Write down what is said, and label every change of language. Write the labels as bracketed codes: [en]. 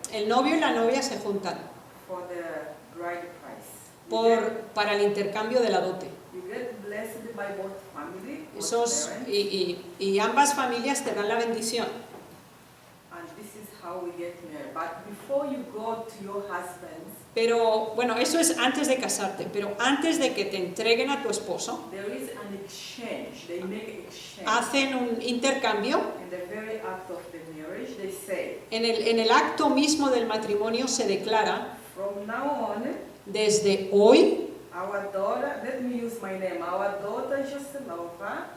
[es] el novio y la novia se juntan [en] for the bride price. [es] para el intercambio de la dote. [en] You get blessed by both family, both [es] Esos, [en] parents, [es] y ambas familias te dan la bendición. [en] and this is how we get married. But before you go to your husband's, [es] Pero bueno, eso es antes de casarte, pero antes de que te entreguen a tu esposo, [en] there is an exchange. They make exchange. [es] hacen un intercambio. [en] In the very act of the marriage, they say, [es] En el acto mismo del matrimonio se declara, [en] from now on, [es] desde hoy, [en] our daughter, let me use my name, our daughter Joselova